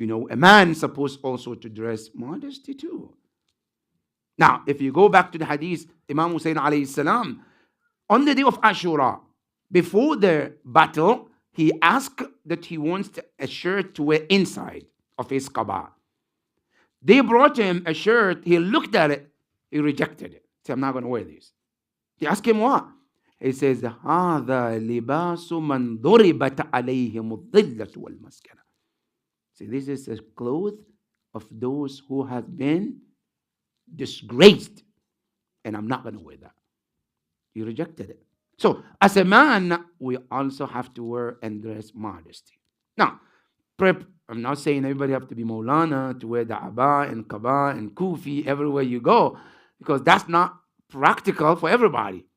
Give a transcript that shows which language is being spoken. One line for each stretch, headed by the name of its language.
English: A man is supposed also to dress modesty too. Now, if you go back to the hadith, Imam Hussein alayhi salam, on the day of Ashura, before the battle, he asked that he wants a shirt to wear inside of his qabah. They brought him a shirt, he looked at it, he rejected it. He said, I'm not going to wear this. He asked him what?
Arabic: He says, هَذَا لِبَاسُ مَنْ ضُرِبَتْ عَلَيْهِمُ الظِّلَّةُ وَالْمَسْكَنَةُ.
English: See, this is a cloth of those who have been disgraced. And I'm not going to wear that. He rejected it. So, as a man, we also have to wear and dress modesty. Now, I'm not saying everybody have to be Maulana to wear the Aba and Kaba and Kufi everywhere you go, because that's not practical for everybody.